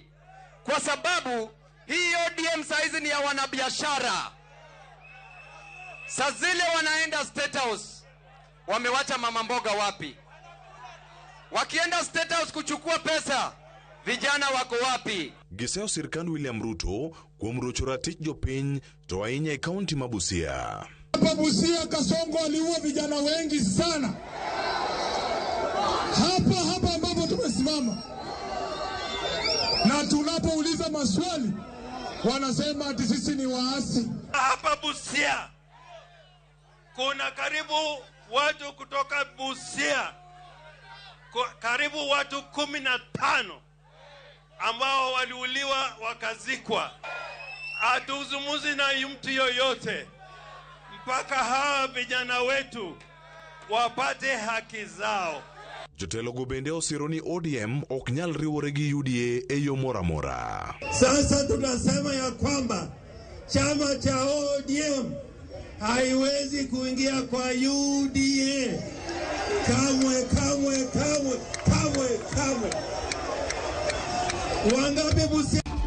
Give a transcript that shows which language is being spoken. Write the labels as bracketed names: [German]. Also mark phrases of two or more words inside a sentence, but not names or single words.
[Swahili] Kwa sababu hii ODM saizi ni ya wanabiashara. Saa zile wanaenda State House, wamewacha mama mboga wapi? Wakienda State House kuchukua pesa, vijana wako wapi? [Luo (Kenya and Tanzania)] Giseo sirkand William Ruto kuom rocho ratich jopiny to ahinya e kaunti ma Busia. [Swahili] Hapa Busia Kasongo aliua vijana wengi sana. Hapa ambapo tumesimama. Na tunapouliza maswali wanasema ati sisi ni waasi. Hapa Busia kuna karibu watu kutoka Busia, karibu watu 15 ambao waliuliwa wakazikwa. Hatuzungumzi na mtu yoyote mpaka hawa vijana wetu wapate haki zao. [Luo (Kenya and Tanzania)] Jotelo go bende osiro ni ODM ok nyal riwore gi UDA e yo mora mora. [Swahili] Sasa tunasema ya kwamba chama cha ODM haiwezi kuingia kwa UDA. Kamwe. Wangapi Busia?